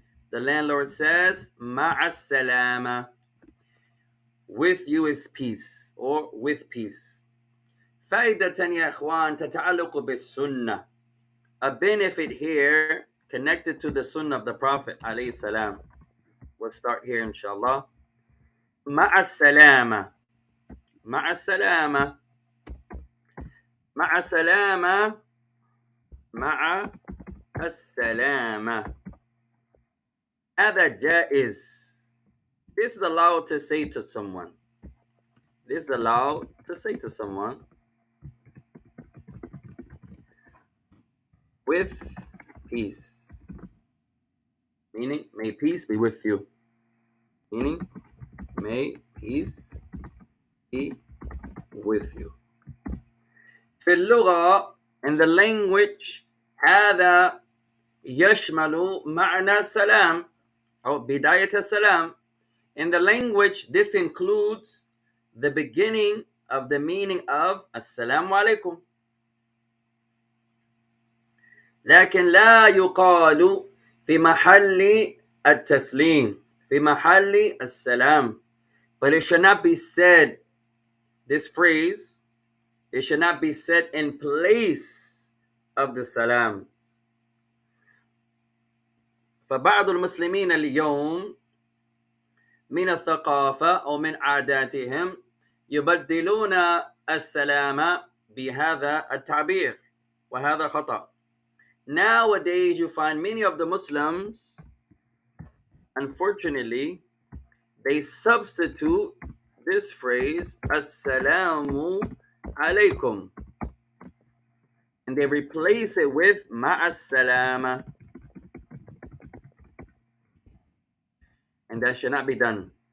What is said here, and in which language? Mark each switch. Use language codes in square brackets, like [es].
[en] The landlord says, Ma'as salama. With you is peace, or with peace. [ar] فائدة يا إخوان تتعلق بالسنة. [en] a benefit here connected to the sunnah of the Prophet alayhi salam. We'll start here inshallah. [ar] مع السلامة مع السلامة مع السلامة مع السلامة. هذا جائز. [en] This is allowed to say to someone. This is allowed to say to someone with peace. Meaning, may peace be with you. Meaning, may peace be with you. [ar] في اللغة, [en] in the language, [ar] هذا يشمل معنى السلام أو بداية السلام. [en] In the language, this includes the beginning of the meaning of [ar] السلام عليكم. لكن لا يقال في محل التسليم في محل السلام. [en] But it should not be said, this phrase, it should not be said in place of the salams. [ar] فبعض المسلمين اليوم من الثقافة أو من عاداتهم يبدلون السلام بهذا التعبير وهذا خطأ. [en] Nowadays you find many of the Muslims, unfortunately, they substitute this phrase Assalamu alaikum and they replace it with Ma'as-salama, and that should not be done.